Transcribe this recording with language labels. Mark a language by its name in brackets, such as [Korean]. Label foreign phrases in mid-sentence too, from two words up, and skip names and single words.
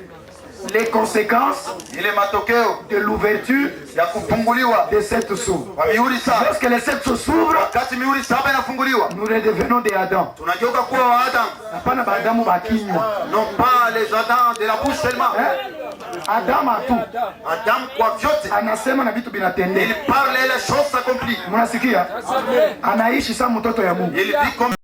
[French] Les conséquences de l'ouverture de cette source. Lorsque les sept sources s'ouvrent, nous redevenons des Adam. Non pas les Adam de la bouche seulement. Adam a tout. [Swahili] Adam kwa vyote. Anasema na vitu vinatendeka. [French] Il parle et les choses s'accomplissent. [Swahili] Mnasikia? Anaishi kama mtoto ya Mungu. [French] Il vit comme